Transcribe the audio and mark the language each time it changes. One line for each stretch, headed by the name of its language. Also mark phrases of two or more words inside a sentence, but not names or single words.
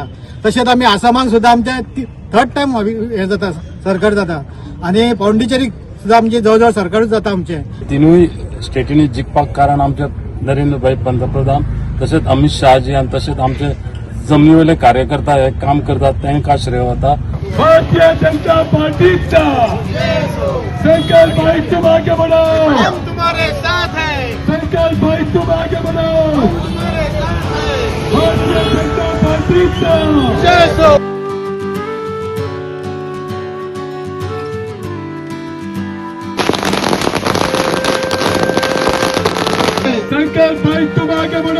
Konkani: तशेंच आमी आसामाक सुद्दां आमचे
English: 3rd time
Konkani: हे जाता सरकार जाता आनी पॉंडिचेरीक सुद्दां आमचे जवळ जवळ सरकारूच जाता आमचे. तिनूय स्टेटींनी जिखपाक कारण आमचे नरेंद्र पंतप्रधान, तशेंच अमित शहाजी आनी तशेंच आमचे जमनी वयले कार्यकर्ता हे काम करतात तांकां श्रेय वता. भारतीय जनता पार्टीचा
Hindi: संकल्प भाई तुम आगे बढ़ो, हम तुम्हारे साथ हैं. संकल्प भाई तुम आगे बढ़ो, हम तुम्हारे साथ हैं.
Konkani: भारतीय जनता पार्टीचा
Hindi: जय हो. संकल्प भाई तुम आगे बढ़ो,